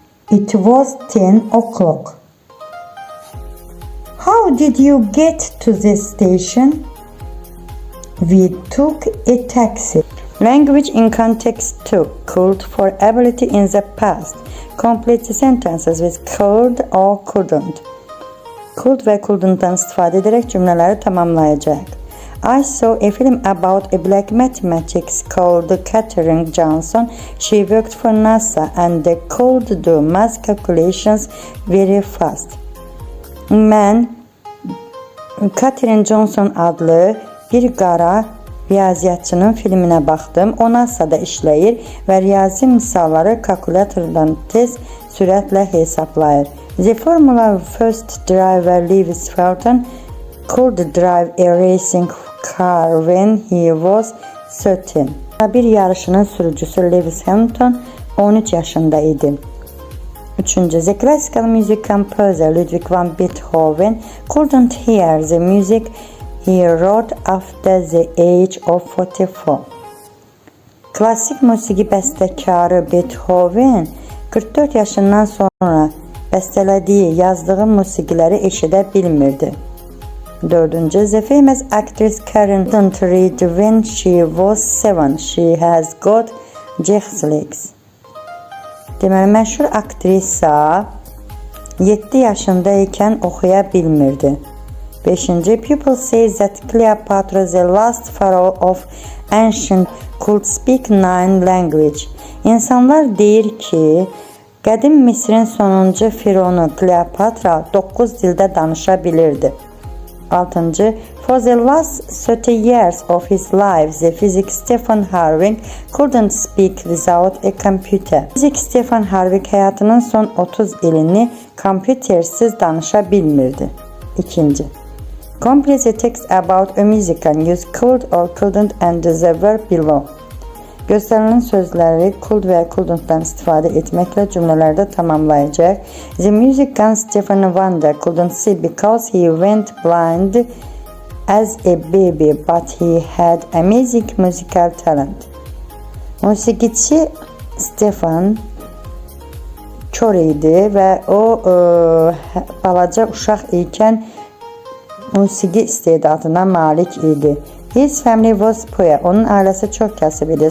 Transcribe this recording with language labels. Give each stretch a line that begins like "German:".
English: It was 10 o'clock. How did you get to the station? We took a taxi. Language in context 2. Could for ability in the past. Complete the sentences with could or couldn't.
Azerbaijani: Could ve couldn't'dan istifadə edərək cümlələri tamamlayacaq.
English: I saw a film about a black mathematician called Katherine Johnson. She worked for NASA and could do math calculations very fast.
Azerbaijani: Mən Katherine Johnson adlı bir qara riyaziyyatçının filminə baxdım. O NASA-da işləyir və riyazi misalları kalkulatordan tez sürətlə hesablayır.
English: The Formula First driver Lewis Hamilton could drive a racing car when he was 13.
Azerbaijani: Bir yarışının sürücüsü Lewis Hamilton 13 yaşında idi.
English: Üçüncü, the classical music composer Ludwig van Beethoven couldn't hear the music he wrote after the age of 44.
Azerbaijani: Klassik musiqi bəstəkarı Beethoven 44 yaşından sonra bəstələdiyi, yazdığı musiqiləri eşidə bilmirdi.
English: 4-cü, the famous actress Karen didn't read when she was 7. She has got Jack's legs.
Azerbaijani: Deməli, məşhur aktrisa 7 yaşında ikən oxuya bilmirdi.
English: 5-ci, people say that Cleopatra, the last pharaoh of ancient, could speak 9 language.
Azerbaijani: İnsanlar deyir ki, qədim Misrin sonuncu fironu Kleopatra 9 dildə danışa bilirdi.
English: 6-cı, for the last 30 years of his life, the physicist Stephen Hawking couldn't speak without a computer.
Azerbaijani: Fizik Stephen Hawking həyatının son 30 ilini kompütersiz danışa bilmirdi.
English: 2-ci, complete the text about a musical use could or couldn't and the verb below.
Azerbaijani: Göstərilən sözləri could və ya couldn't-dan istifadə etməklə cümlələrdə tamamlayacaq.
English: The musician Stephen Wonder couldn't see because he went blind as a baby, but he had amazing musical talent.
Azerbaijani: Musiqiçi Stephen kör idi və o balaca uşaq ikən musiqi istedadına malik idi.
English: His family was poor.
Azerbaijani: Onun ailəsi çox kasıb idi.